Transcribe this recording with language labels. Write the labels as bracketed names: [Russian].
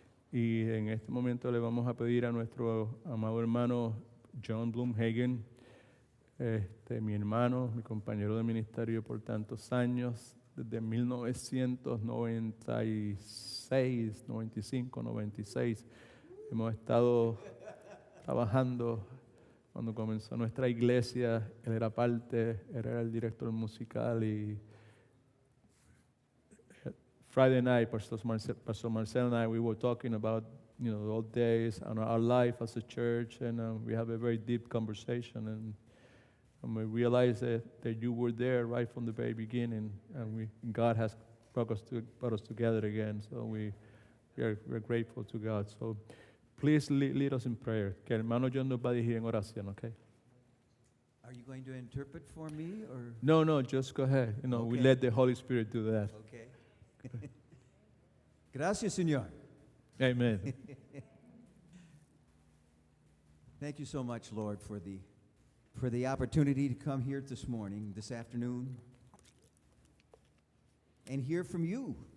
[Spanish] Y en este momento le vamos a pedir a nuestro amado hermano John Blumhagen, mi hermano, mi compañero de ministerio por tantos años, desde 1996, 95, 96. Hemos estado trabajando. Cuando comenzó nuestra iglesia, él era era el director musical y [English] Friday night, Pastor Marcel and I, we were talking about, the old days and our life as a church, and we have a very deep conversation, and we realized that you were there right from the very beginning, and God has brought us together again, so we're grateful to God. So please lead us in prayer. [Spanish] Que el hermano John nos va a dirigir en oración, okay? [English] Are you going to interpret for me, or? No, just go ahead. Okay. We let the Holy Spirit do that. [Spanish] Okay. Gracias, Señor. [English] Amen. Thank you so much, Lord, for the opportunity to come here this afternoon, and hear from you.